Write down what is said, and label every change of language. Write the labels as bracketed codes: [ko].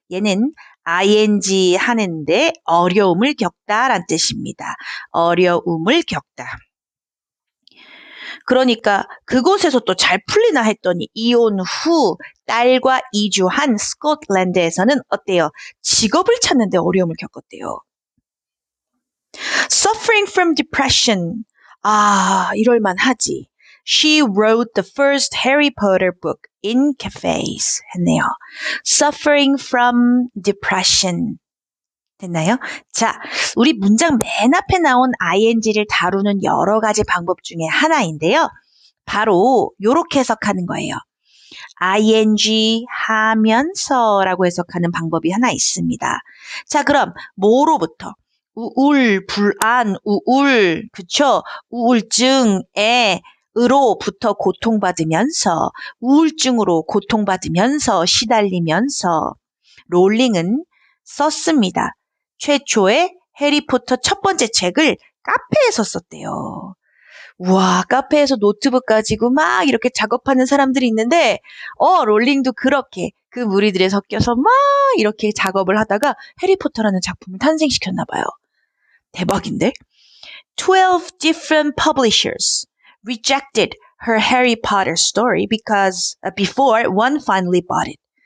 [ko] 얘는 ing 하는데 어려움을 겪다란 뜻입니다. 어려움을 겪다. 그러니까 그곳에서 또 잘 풀리나 했더니 이혼 후 딸과 이주한 스코틀랜드에서는 어때요? 직업을 찾는데 어려움을 겪었대요. [en] Suffering from depression. [ko] 이럴만 하지. [en] She wrote the first Harry Potter book in cafes. [ko] 했네요. [en] Suffering from depression. [ko] 됐나요? 자, 우리 문장 맨 앞에 나온 ing를 다루는 여러 가지 방법 중에 하나인데요. 바로 이렇게 해석하는 거예요. ing 하면서라고 해석하는 방법이 하나 있습니다. 자, 그럼 뭐로부터? 우울, 불안, 우울, 그쵸? 우울증에 으로부터 고통받으면서 우울증으로 고통받으면서 시달리면서 롤링은 썼습니다. 최초의 해리포터 첫 번째 책을 카페에서 썼대요. 우와, 카페에서 노트북 가지고 막 이렇게 작업하는 사람들이 있는데, 롤링도 그렇게 그 무리들에 섞여서 막 이렇게 작업을 하다가 해리포터라는 작품을 탄생시켰나 봐요. 대박인데? [en] 12 different publishers rejected her Harry Potter story because before one finally bought it.